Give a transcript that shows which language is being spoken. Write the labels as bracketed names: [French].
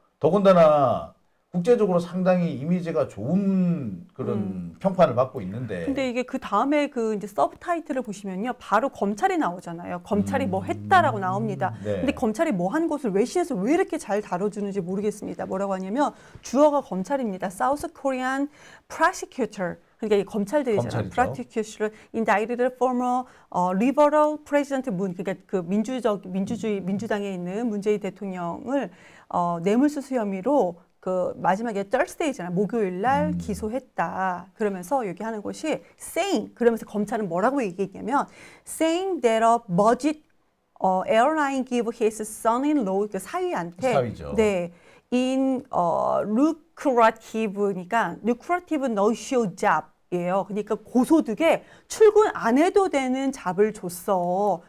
[Korean] 더군다나 국제적으로 상당히 이미지가 좋은 그런 평판을 받고 있는데. 근데 이게 그 다음에 그 이제 서브타이틀을 보시면요. 바로 검찰이 나오잖아요. 검찰이 뭐 했다라고 나옵니다. 네. 근데 검찰이 뭐 한 것을 외신에서 왜 이렇게 잘 다뤄주는지 모르겠습니다. 뭐라고 하냐면 주어가 검찰입니다. [English] South Korean prosecutor. [Korean] 그러니까 이 검찰들이잖아요. 검찰이죠. [English] prosecutor indicted former liberal president Moon. [Korean] 그러니까 그 민주당에 있는 문재인 대통령을 뇌물수수 혐의로 그 마지막에 Thursday잖아요. 목요일 날 기소했다. 그러면서 여기 하는 것이 [English] saying [Korean] 그러면서 검찰은 뭐라고 얘기했냐면 [English] saying that a budget airline give his son-in-law [Korean] 그 사위한테 사위죠. 네. [English] in lucrative니까 lucrative no-show job 이에요. [Korean] 그러니까 고소득에 출근 안 해도 되는 잡을 줬어.